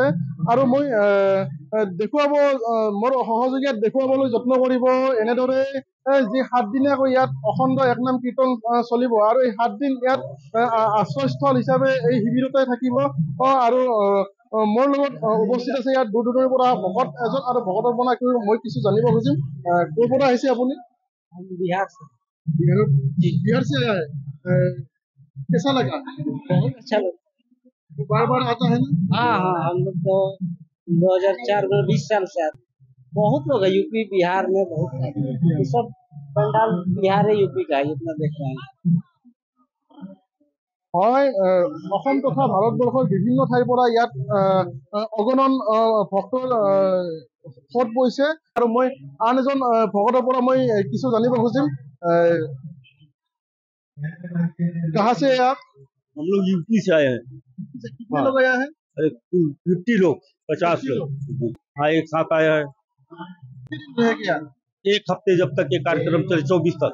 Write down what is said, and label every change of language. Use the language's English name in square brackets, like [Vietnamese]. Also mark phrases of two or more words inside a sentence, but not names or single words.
[Assamese] আৰু মই দেখুৱাব, মোৰ সহযোগীয়াত দেখুৱাবলৈ যত্ন কৰিব এনেদৰে যি 7 দিনীয়াকৈ ইয়াত অখণ্ড একনাম কীৰ্তন চলিব। আৰু এই 7 দিন ইয়াত আশ্ৰয়স্থল হিচাপে এই শিবিৰতে থাকিব। আৰু মোৰ লগত উপস্থিত আছে ইয়াত দূৰ দূৰণিৰ পৰা ভকত এজন, আৰু ভকতৰ পৰা মই কিছু জানিব খুজিম। ক'ৰ পৰা আহিছে আপুনি? [Hindi] बिहार से। बिहार से आया है। कैसा लगा? बहुत अच्छा लगा। बार बार आता है ना? हाँ हाँ, हम लोग तो 2004 में 20 साल से आते। बहुत लोग है यूपी बिहार में, बहुत ये सब पंडाल बिहार है, यूपी का है, इतना देख रहे हैं। [Assamese] হয়, অসম তথা ভাৰতবৰ্ষৰ বিভিন্ন ঠাইৰ পৰা ইয়াত অগণন ভক্তৰ খোট বৈছে। আৰু মই আন এজন ভকতৰ পৰা মই কিছু জানিব খুজিম। [Hindi] कहाँ से है आप? हम लोग यूपी से आए हैं। कितने लोग आया है? 50 लोग, 50 लोग। हाँ, एक साथ आया है। कितने दिन रहेंगे यहाँ? एक हफ्ते जब तक ये कार्यक्रम चले, 24 तक।